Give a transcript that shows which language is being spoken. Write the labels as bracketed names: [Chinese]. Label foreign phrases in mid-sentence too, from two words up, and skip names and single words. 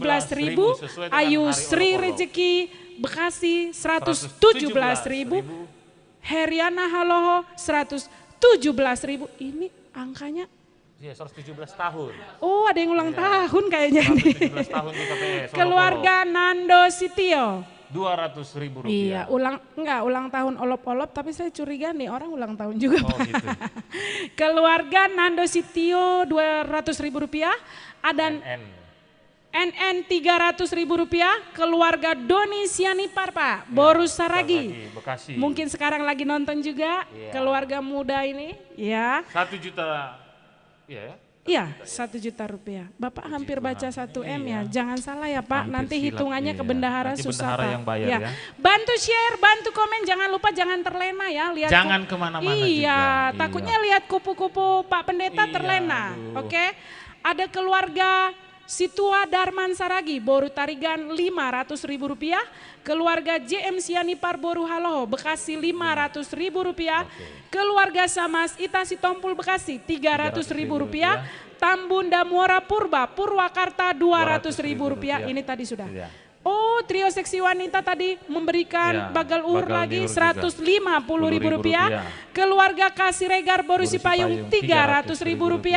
[Indonesian] Ayu Sri Rezeki Bekasi 117.000. Heriana Haloho 117.000. Ini angkanya. Iya, 117 tahun. Oh, ada yang ulang tahun kayaknya nih. 117 tahun di KPS. Keluarga Nando Sitio. 200.000 rupiah. Iya, ulang tahun olop-olop, tapi saya curiga nih orang ulang tahun juga. Oh, gitu. Keluarga Nando Sitio 200.000 rupiah. Ada NN 300.000 rupiah. Keluarga Doni Sianipar Pak, Borus Saragi. Bekasi. Mungkin sekarang lagi nonton juga. Keluarga muda ini. Ya. 1 juta. Iya, 1 juta rupiah. Bapak hampir baca 1 M ya. Jangan salah ya Pak, nanti hitungannya ke bendahara susah Pak. Yang bayar, ya. Bantu share, bantu komen, jangan lupa jangan terlena ya. Lihat jangan kemana-mana juga. Takutnya lihat kupu-kupu Pak Pendeta terlena. Oke. Ada keluarga Situa Darman Saragi, Boru Tarigan 500.000 rupiah. Keluarga JM Sianipar Boru Haloho, Bekasi 500.000 rupiah. Keluarga Samas Ita Sitompul Bekasi 300.000 rupiah. Tambunda Muara Purba, Purwakarta 200.000 rupiah. Ini tadi sudah. Oh, trio seksi wanita tadi memberikan bagal ur lagi 150.000 rupiah. Keluarga Kasih Regar Boru Sipayung 300.000 rupiah.